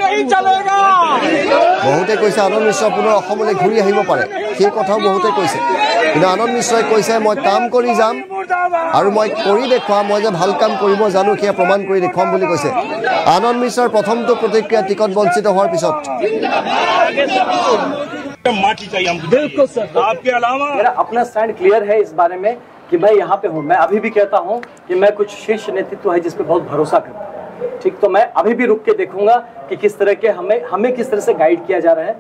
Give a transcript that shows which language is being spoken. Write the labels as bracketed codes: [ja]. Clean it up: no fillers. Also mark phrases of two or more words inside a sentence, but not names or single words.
[as] বহুতে কৈছে আনন্দ মিশ্ৰ পুনৰ অসমলৈ ঘূৰি আহিব পাৰে সেই কথাও বহুতে কৈছে কিন্তু আনন্দ মিশ্ৰই কৈছে মই কাম কৰি যাম আৰু মই কৰি দেখুৱাম মই যে ভাল কাম কৰিব জানো সেয়া প্ৰমাণ কৰি দেখুৱাম বুলি কৈছে আনন্দ মিশ্ৰৰ প্ৰথমটো প্ৰতিক্ৰিয়া টিকট বঞ্চিত হোৱাৰ পিছত [hi] माटी चाहिए हमको बिल्कुल सर आपके अलावा मेरा अपना स्टैंड क्लियर है इस बारे में कि मैं यहाँ पे हूँ मैं अभी भी कहता हूँ कि मैं कुछ शीर्ष नेतृत्व है जिस पे बहुत भरोसा करता हूँ ठीक तो मैं अभी भी रुक के देखूंगा कि किस तरह के हमें किस तरह से गाइड किया जा रहा है